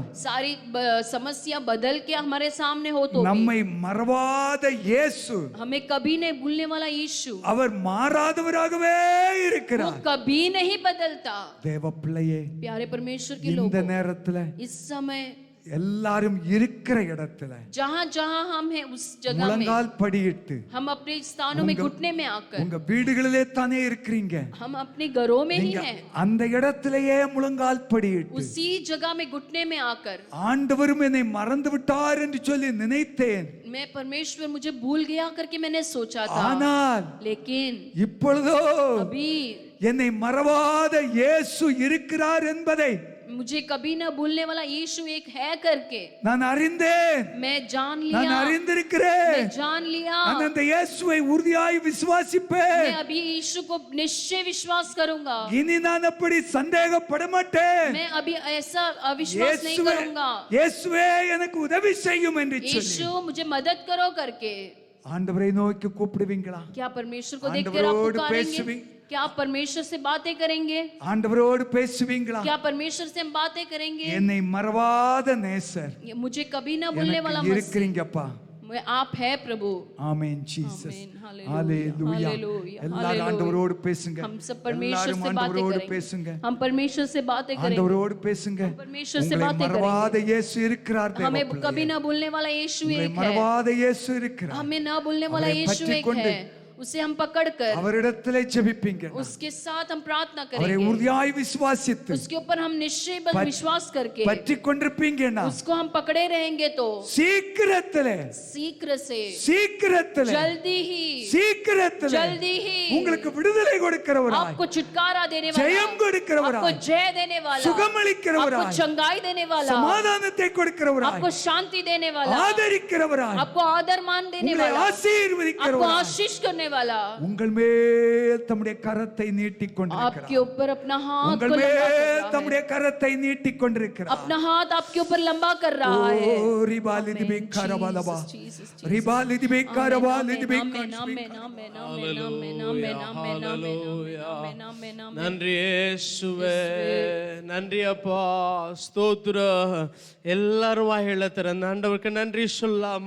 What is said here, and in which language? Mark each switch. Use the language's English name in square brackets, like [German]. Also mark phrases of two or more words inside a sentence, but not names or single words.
[Hindi] सारी समस्या बदल के हमारे सामने हो तो भी, [Tamil] நம்மை மறவாத இயேசு, [Hindi] हमें कभी नहीं भूलने वाला यीशु, [Tamil] அவர் மாறாதவராகவே [Hindi] वो [Tamil] இருக்கிறார். [Hindi] कभी नहीं बदलता. [Tamil] தேவ பிள்ளையே, [Hindi] प्यारे परमेश्वर के [Tamil] இந்த [Hindi] लोगों, [Tamil] நேரத்துல [Hindi] इस समय [Tamil] எல்லாரும் இருக்கிற இடத்துல [Hindi] जहाँ जहाँ हम हैं उस जगह में [Tamil] முழங்கால் படியிட்டு, [Hindi] हम अपने स्थानों में घुटने में आकर, [Tamil] உங்க வீடுகளிலே தானே இருக்கிறீங்க, [Hindi] हम अपने घरों में ही [Tamil] நீங்க [Hindi] हैं, [Tamil] அந்த இடத்திலேயே முழங்கால் படியிட்டு, [Hindi] उसी जगह में घुटने में आकर, [Tamil] ஆண்டவரும் என்னை மறந்து விட்டார் என்று சொல்லி நினைத்தேன், [Hindi] मैं परमेश्वर मुझे भूल गया करके मैंने सोचा था, [Tamil] ஆனால் [Hindi] लेकिन [Tamil] இப்பொழுதோ [Hindi] अभी [Tamil] என்னை மறவாத இயேசு இருக்கிறார் என்பதை [Hindi] मुझे कभी न भूलने वाला यीशु एक है करके [Tamil] நான் அறிந்தேன், [Hindi] मैं जान [Tamil] நான் [Hindi] लिया, [Tamil] அறிந்திருக்கிறேன். [Hindi] मैं जान लिया. [Tamil] நான் அந்த இயேசுவை உறுதியாய் விசுவாசிப்பேன். [Hindi] मैं अभी यीशु को निश्चय विश्वास करूंगा. [Tamil] இனி நான் அப்படி சந்தேகப்பட மாட்டேன். [Hindi] मैं अभी ऐसा अविश्वास नहीं करूंगा. [Tamil] இயேசுவே எனக்கு உதவி செய்யும் என்று சொல்லி [Hindi] यीशु मुझे मदद करो करके, [Tamil] ஆண்டவரை நோக்கி கூப்பிடுவீங்களா? [Hindi] क्या परमेश्वर को देखकर आप [Tamil] ஆண்டவரோடு [Hindi] पुकारेंगे? [Tamil] பேசுவீங்க? [Hindi] क्या आप परमेश्वर से बातें करेंगे? [Tamil] ஆண்டவரோடு பேசுவீங்களா? [Hindi] क्या परमेश्वर से हम बातें करेंगे? [Tamil] என்னை மறவாத நேசர் [Hindi] ये मुझे कभी ना भूलने वाला [Tamil] எனக்கு [Hindi] मसीह, [Tamil] இருக்கிறீங்கப்பா. [Hindi] आप है प्रभु. [Tamil] ஆமென் ஜீசஸ். [Hindi] आमीन, [Tamil] ஹalleluya. [Hindi] हालेलुया, [Tamil] எல்லாரும் [Hindi] हालेलुया. [Tamil] ஆண்டவரோடு பேசுங்க. [Hindi] हम सब परमेश्वर [Tamil] எல்லாரும் [Hindi] से बातें [Tamil] ஆண்டவரோடு [Hindi] करेंगे. [Tamil] பேசுங்க. [Hindi] हम परमेश्वर से बातें करेंगे. [Tamil] ஆண்டவரோடு பேசுங்க. [Hindi] परमेश्वर से [Tamil] உங்களை [Hindi] बातें [Tamil] மறவாத இயேசு இருக்கிறார். [Hindi] हमें कभी ना भूलने वाला यीशु [Tamil] உங்களை [Hindi] एक है. [Tamil] மறவாத இயேசு இருக்கிறார். [Hindi] हमें ना भूलने वाला [Tamil] அவரை [Hindi] यीशु एक [Tamil] பற்றிக்கொண்டு [Hindi] है. उसे हम पकड़कर [Tamil] அவரிடத்திலே ஜெபிப்பீங்க. [Hindi] उसके साथ हम प्रार्थना [Tamil] அவரை [Hindi] करेंगे. [Tamil] உறுதியாய் விசுவாசித்து [Hindi] उसके ऊपर हम निश्चय बस विश्वास करके [Tamil] பற்றிக் கொண்டிருப்பீங்கன்னா [Hindi] उसको हम पकड़े रहेंगे तो [Tamil] சீக்கிரத்திலே சீக்கிரத்திலே [Hindi] जल्दी ही [Tamil] உங்களுக்கு விடுதலை கொடுக்கிறவராய், [Hindi] आपको छुटकारा देने वाला, [Tamil] ஜெயம் கொடுக்கிறவராய், [Hindi] आपको जय देने वाला, [Tamil] சுகமளிக்கிறவராய், [Hindi] आपको चंगाई देने वाला, [Tamil] சமாதானத்தை கொடுக்கிறவராய், [Hindi] आपको शांति देने वाला, [Tamil] ஆதரிக்கிறவராய், [Hindi] आपको आदर मान देने [Tamil] உங்களை [Hindi] वाला, आपको [Tamil] ஆசீர்வதிக்கிறவராய், [Hindi] आशीष करने वाला, [Tamil] உங்கள் மேல் தம்முடைய கரத்தை நீட்டிக் [Hindi] आपके [Tamil] கொண்டிருக்கிறார். [Hindi] ऊपर अपना हाथ [Tamil] உங்கள் [Hindi] को लंबा कर [Tamil] மேல் [Hindi] रहा है, [Tamil] தம்முடைய கரத்தை நீட்டிக் கொண்டிருக்கிறார். [Hindi] अपना हाथ आपके ऊपर लंबा कर रहा है. ஓ ரிபாலி திபே கரபாலபா, Jesus, Jesus. ரிபாலி திபே கரபாலி திபே [Tamil] நன்றி இயேசுவே, நன்றி அப்பா, ஸ்தோத்திரம். எல்லாரும் வாயில திறந்த ஆண்டவருக்கு நன்றி சொல்லாமா?